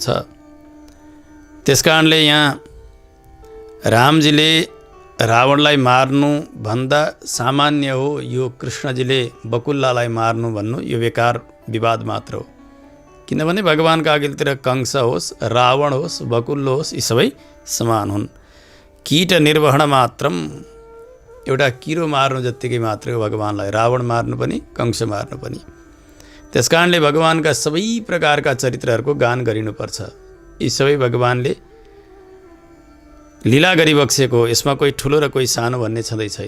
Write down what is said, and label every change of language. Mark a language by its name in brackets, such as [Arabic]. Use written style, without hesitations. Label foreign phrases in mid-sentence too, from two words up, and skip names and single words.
[Nepali] त्यसकारणले यहाँ रामजीले रावणलाई मार्नु भन्दा सामान्य हो यो कृष्णजीले बकुल्लालाई मार्नु भन्नु यो बेकार विवाद मात्र हो। किनभने भगवानका अघिल्तिर कंस होस्, रावण होस्, बकुल्लो होस्, यी सबै समान हुन्। [Sanskrit] कीट निर्वहण मात्रम, [Nepali] एउटा किरो मार्नु जत्तिकै मात्रै हो भगवानलाई, रावण मार्नु पनि कंस मार्नु पनि। त्यसकारणले भगवानका सबै प्रकारका चरित्रहरूको गान गरिनुपर्छ। यी सबै भगवानले लीला गरिबक्सेको, यसमा कोही ठुलो र कोही सानो भन्ने छँदै छैन।